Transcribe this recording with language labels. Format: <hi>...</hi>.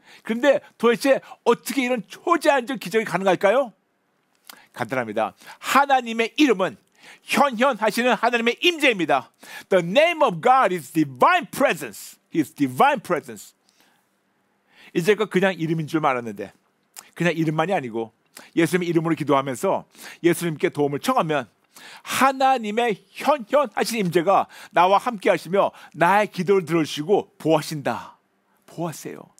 <ko>그런데 도대체 어떻게 이런 초자연적 기적이 가능할까요? 간단합니다. 하나님의 이름은 현현하시는 하나님의 임재입니다.</ko> <en>The name of God is divine presence. His divine presence.</en> <ko>이제껏 그냥 이름인 줄 알았는데 그냥 이름만이 아니고 예수님의 이름으로 기도하면서 예수님께 도움을 청하면 하나님의 현현하신 임재가 나와 함께 하시며 나의 기도를 들어주시고 보호하신다. 보호하세요.</ko>